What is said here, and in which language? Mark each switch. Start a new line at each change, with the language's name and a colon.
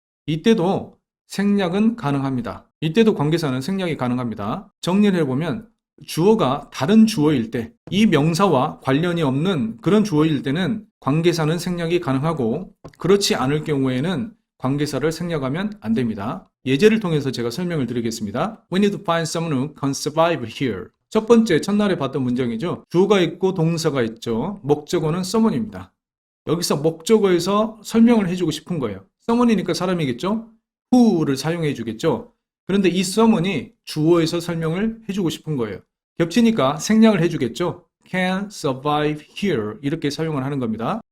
Korean: 이때도 생략은 가능합니다. 이때도 관계사는 생략이 가능합니다. 정리를 해보면 주어가 다른 주어일 때, 이 명사와 관련이 없는 그런 주어일 때는 관계사는 생략이 가능하고, 그렇지 않을 경우에는 관계사를 생략하면 안 됩니다. 예제를 통해서 제가 설명을 드리겠습니다.
English: We need to find someone who can survive here.
Korean: 첫 번째, 첫날에 봤던 문장이죠. 주어가 있고 동사가 있죠. 목적어는 someone입니다. 여기서 목적어에서 설명을 해주고 싶은 거예요. someone이니까 사람이겠죠? who를 사용해 주겠죠? 그런데 이 someone이 주어에서 설명을 해주고 싶은 거예요. 겹치니까 생략을 해주겠죠? can survive here 이렇게 사용을 하는 겁니다.